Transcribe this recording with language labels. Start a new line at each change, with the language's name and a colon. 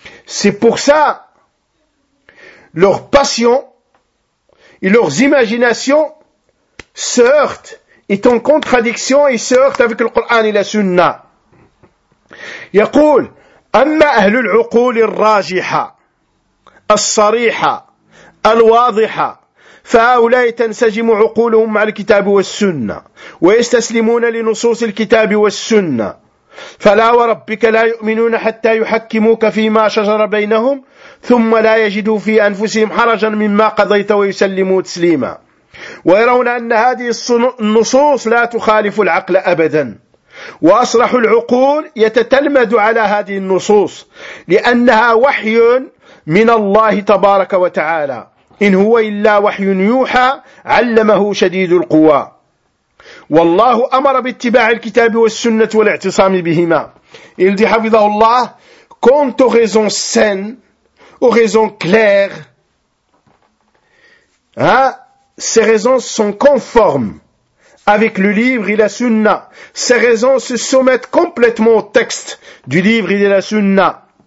French: C'est pour ça, leurs passions et leurs imaginations se heurtent, est en contradiction et se heurtent avec le Coran et la Sunna.
Arabic: يقول أما أهل العقول الراجحة الصريحة الواضحة فهؤلاء تنسجم عقولهم مع الكتاب والسنة ويستسلمون لنصوص الكتاب والسنة فلا وربك لا يؤمنون حتى يحكموك فيما شجر بينهم ثم لا يجدوا في أنفسهم حرجا مما قضيت ويسلموا تسليما ويرون أن هذه النصوص لا تخالف العقل أبدا وأصرح العقول يتتلمذ على هذه النصوص لأنها وحي من الله تبارك وتعالى إن هو إلا وحي يوحى علمه شديد القوى والله أمر باتباع الكتاب والسنة والاعتصام بهما.
French: Il dit
Arabic: حفظه الله,
French: quant aux raisons saines, aux raisons claires, ces raisons sont conformes avec le livre et la sunna. Ces raisons se soumettent complètement au texte du livre et de la sunna.